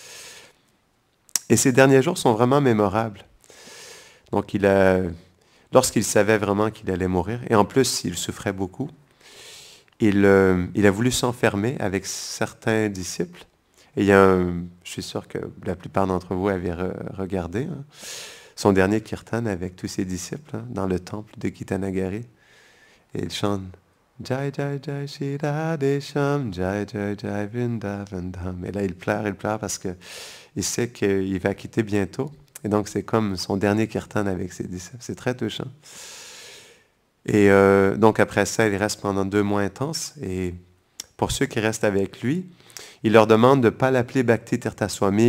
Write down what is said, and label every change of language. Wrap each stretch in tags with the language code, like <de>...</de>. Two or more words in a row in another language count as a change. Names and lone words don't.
<fr>Et ces derniers jours sont vraiment mémorables. Donc lorsqu'il savait vraiment qu'il allait mourir, et en plus il souffrait beaucoup, il a voulu s'enfermer avec certains disciples. Et je suis sûr que la plupart d'entre vous avaient regardé son dernier kirtan avec tous ses disciples dans le temple de Gitanagari. Et il chante</fr> <hi>जय जय जय श्री राधेश्याम, जय जय जय वृंदावनधाम.</hi> <fr>Et là il pleure parce que il sait qu'il va quitter bientôt. Et donc c'est comme son dernier kirtan avec ses disciples. C'est très touchant. Et donc après ça, il reste pendant 2 mois intenses. Et pour ceux qui restent avec lui, il leur demande de ne pas l'appeler Bhakti Tirtha Swami.</fr>